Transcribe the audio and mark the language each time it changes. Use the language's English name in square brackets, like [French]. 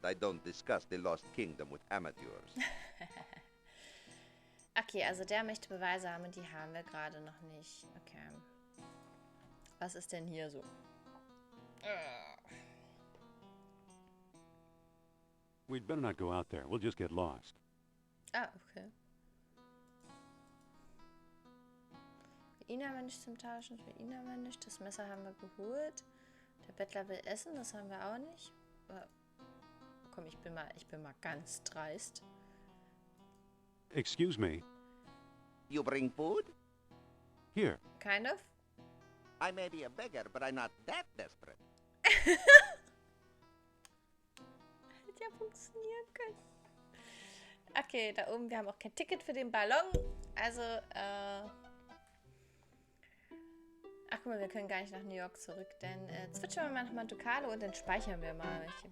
[English] I don't discuss the lost kingdom with amateurs. [German] Okay, also der möchte Beweise haben und die haben wir gerade noch nicht. Okay. Was ist denn hier so? [English] We'd better not go out there. We'll just get lost. Ah, okay. [German] Für ihn haben wir nicht zum Tauschen, für ihn haben wir nicht. Das Messer haben wir geholt. Der Bettler will essen, das haben wir auch nicht. Komm, ich bin mal ganz dreist. [English] Excuse me. You bring food? Here. Kind of. I may be a beggar, but I'm not that desperate. [German] Hätte ja funktionieren können. Okay, da oben, wir haben auch kein Ticket für den Ballon. Also, ach guck mal, wir können gar nicht nach New York zurück, denn zwitschern wir mal nach Monte Carlo und dann speichern wir mal.